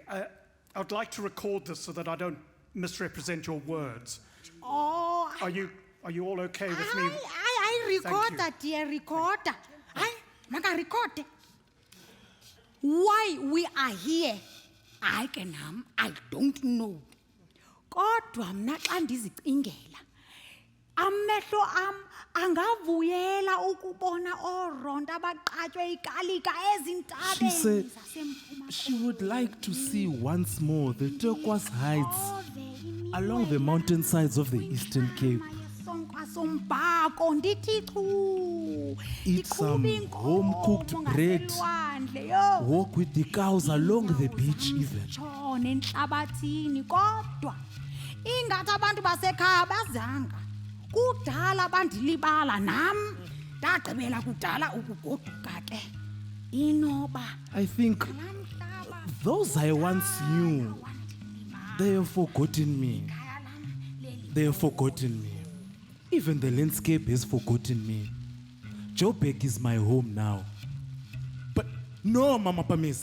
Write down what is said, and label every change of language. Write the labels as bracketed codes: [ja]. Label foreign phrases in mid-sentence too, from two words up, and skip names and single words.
[en] I'd like to record this so that I don't misrepresent your words. Oh, Are you all okay with me? I recorder, dear recorder. [xh] Maka record. [en] Why we are here, I don't know. [xh] Kodwa mna xa ndizicingela, amehlo am angavuyela ukubona oronto abaqatywe ikalika [en] She said [xh] ezintabeni zaseMpuma [en] she would like to see once more the turquoise heights [xh] Koloni. [en] along the mountainsides of the Eastern Cape. [xh] Sonkwa sombhako ndithi chu. [en] Eat some home-cooked bread. Walk with the cows along the beach even. [xh] Tshone enhlabathini kodwa ingathi abantu basekhaya bazanga. Kudala bandilibala nam. Ndagqibela kudala ukugoduka ke. Inoba [en] I think those I once knew, they have forgotten me. They have forgotten me. Even the landscape has forgotten me. Joburg is my home now. But no, Mama Pamisa.